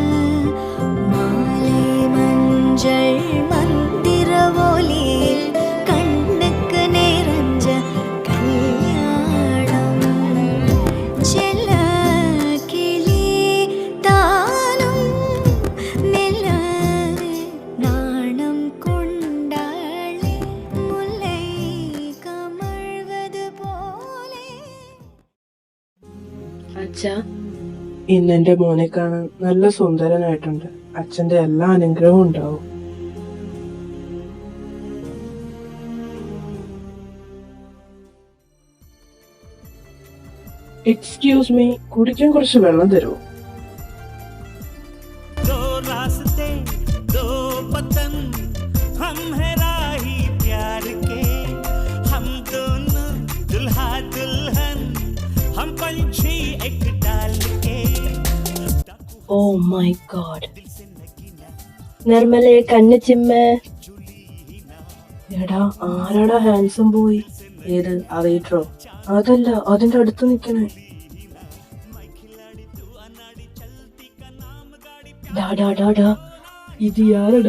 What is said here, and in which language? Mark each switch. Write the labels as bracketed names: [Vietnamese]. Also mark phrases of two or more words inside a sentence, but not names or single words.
[Tamil] மந்திர ஒலியில் கண்ணுக்கு நிறைஞ்ச கல்யாணம் செல்ல கிளி தானும் மெல்ல நாணம் கொண்டாளே முல்லை கமழ்வது போலே. [Malayalam] അച്ഛാ, ഇന്ന് എന്റെ മോനെ കാണാൻ നല്ല സുന്ദരനായിട്ടുണ്ട്. അച്ഛന്റെ എല്ലാ അനുഗ്രഹവും ഉണ്ടാവും. [English] excuse me, [Malayalam] കുടിക്കാൻ കുറച്ച് വെള്ളം തരുമോ? [Hindi] दो रास्ते दो वतन हम है राही प्यार के, हम दोनों दुल्हा दुल्हन, हम पंछी एक डाल के. [English] oh my god. [Malayalam] നിർമ്മലയെ കണ്ണ് ചിമ്മ. എടാ, ആരാടാ ഹാൻസം പോയി? ഏത്, ആ വെയിറ്ററോ? അതല്ല, അതിന്റെ അടുത്ത് നിക്കണേ. ഇത് യാരടാ?